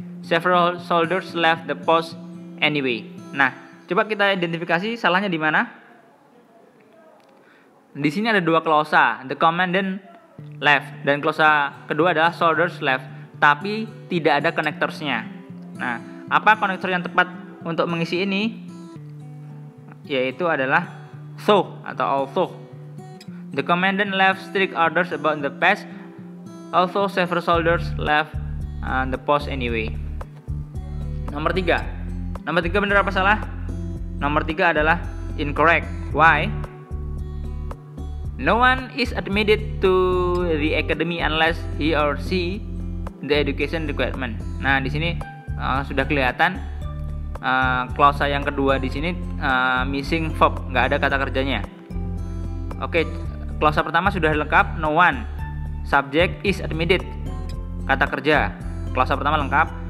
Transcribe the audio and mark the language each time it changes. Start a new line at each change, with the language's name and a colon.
English: Several soldiers left the post anyway.
Indonesian: Nah, coba kita identifikasi salahnya di mana. Di sini ada 2 klausa,
English: the commandant left,
Indonesian: dan klausa kedua adalah
English: soldiers left,
Indonesian: tapi tidak ada connectors-nya. Nah, apa konektor yang tepat untuk mengisi ini? Yaitu adalah so atau also.
English: The commandant left strict orders about the past. Also, several soldiers left the post anyway.
Indonesian: Nomor 3 benar apa salah? Nomor 3 adalah incorrect.
English: Why? No one is admitted to the academy unless he or she the education requirement.
Indonesian: Nah, di sini sudah kelihatan klausa yang kedua di sini missing verb, nggak ada kata kerjanya. Oke, klausa pertama sudah lengkap,
English: no one. Subject is admitted,
Indonesian: kata kerja. Klausa pertama lengkap.